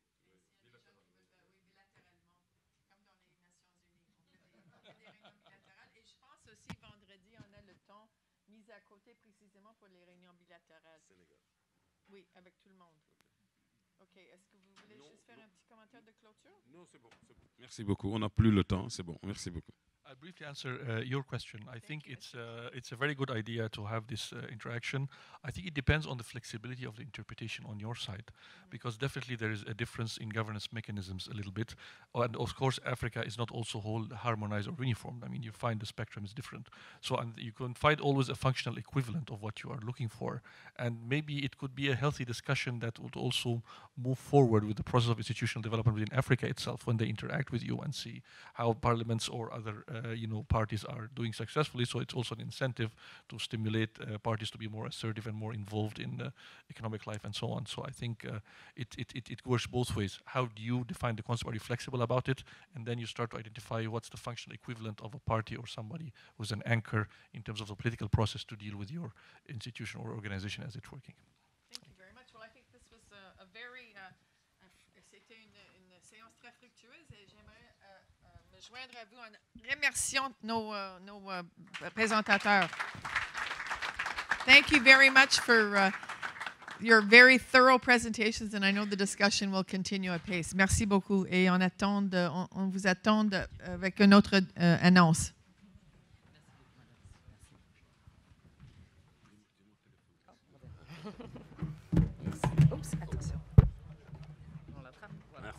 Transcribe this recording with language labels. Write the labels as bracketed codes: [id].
[fr] Et s'il y a des gens qui veulent, bilatéralement, comme dans les Nations Unies, on fait des réunions bilatérales. Et je pense aussi, vendredi, on a le temps mis à côté précisément pour les réunions bilatérales. Sénégal. Oui, avec tout le monde. OK. Est-ce que vous voulez juste faire un petit commentaire de clôture? Non, c'est bon, c'est bon. Merci beaucoup. On n'a plus le temps. C'est bon. Merci beaucoup. [en] I'll briefly answer your question. I think it's a very good idea to have this interaction. I think it depends on the flexibility of the interpretation on your side, because definitely there is a difference in governance mechanisms a little bit. And of course, Africa is not also whole harmonized or uniform. I mean, you find the spectrum is different. So and you can find always a functional equivalent of what you are looking for. And maybe it could be a healthy discussion that would also move forward with the process of institutional development within Africa itself when they interact with you and see how parliaments or other parties are doing successfully. So it's also an incentive to stimulate parties to be more assertive and more involved in economic life and so on. So I think it works both ways. How do you define the concept? Are you flexible about it? And then you start to identify what's the functional equivalent of a party or somebody who's an anchor in terms of the political process to deal with your institution or organization as it's working. Thank you very much. Well, I think this was a very, [fr] c'était une séance très fructueuse et j'aimerais me joindre à vous en remerciant nos présentateurs. [en] Thank you very much for your very thorough presentations, and I know the discussion will continue at pace. [fr] Merci beaucoup et on vous attend avec une autre annonce. Oups, attention. On l'attrape. Voilà.